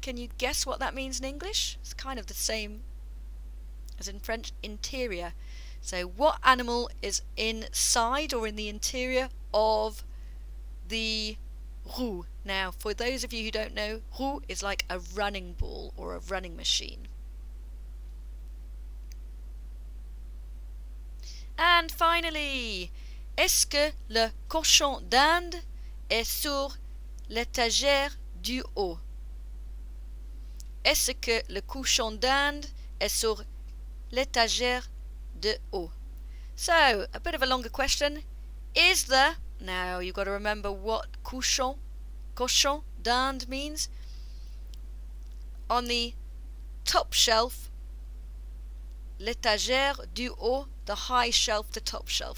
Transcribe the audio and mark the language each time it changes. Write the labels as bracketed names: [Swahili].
[English] Can you guess what that means in English? It's kind of the same as in French, interior. So what animal is inside or in the interior of the roue? Now, for those of you who don't know, roue is like a running ball or a running machine. And finally, [French] est-ce que le cochon d'Inde est sur l'étagère du haut? Est-ce que le cochon d'Inde est sur l'étagère de haut? [English] So, a bit of a longer question. Is the, now you've got to remember what cochon d'Inde means. On the top shelf, [French] l'étagère du haut, [English] the high shelf, the top shelf.